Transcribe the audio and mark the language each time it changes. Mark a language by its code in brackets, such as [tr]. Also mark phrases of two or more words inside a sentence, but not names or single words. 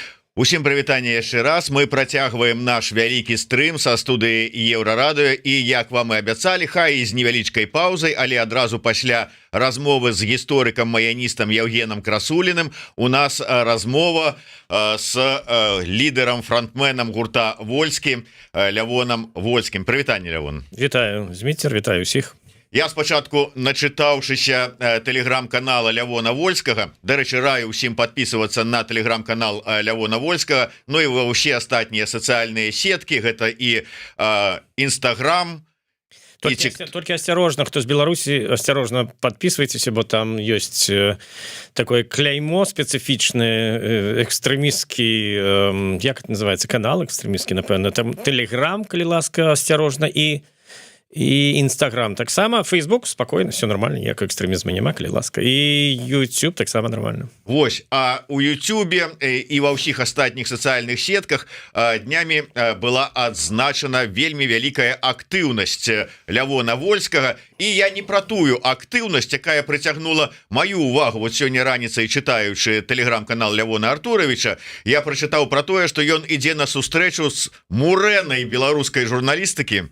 [be] Усім прывітанне яшчэ раз. Мы працягваем наш вялікі стрым са студыі Еўрарадыё і як вам і абяцалі, хай і з невялічкай паўзай, але адразу пасля размовы з гісторыкам-маяністам Евгеном Красуліным у нас размова з лідарам фронтменам гурта Вольскі Лявонам Вольскім. Прывітанне, Лявон. Вітаю, Зміцер, вітаю усіх. Я спачатку, начытаўшыся тэлеграм-канала Лявона Вольскага, дарэчы, раю ўсім подписываться на тэлеграм-канал Лявона Вольскага, ну і ва ўсе астатнія сацыяльныя сеткі, гэта і Instagram. [ru] Только осторожно, кто с Беларуси, осторожно подписывайтесь, бо там есть такое клеймо специфичное, экстремистский, як это называется, канал экстремистский, напевно, там Телеграм, [be] коли ласка, [ru] осторожно, и Инстаграм [be] так само, [ru] Фейсбук спокойно, все нормально, ніякого экстремизма нема, [be] коли ласка, [ru] и YouTube [be] так само [ru] нормально. [be] Вось, а у Ютубе і ва ўсіх астатніх сацыяльных сетках днямі была адзначана вельмі вялікая актыўнасць Лявона Вольскага, і я не пра тую актыўнасць, якая прыцягнула маю увагу. Вот сёння раніцай, чытаючы тэлеграм-канал Лявона Артуровича, я прачытаў пра тое, што ён ідзе на сустрэчу з мурэнай беларускай журналістыкі.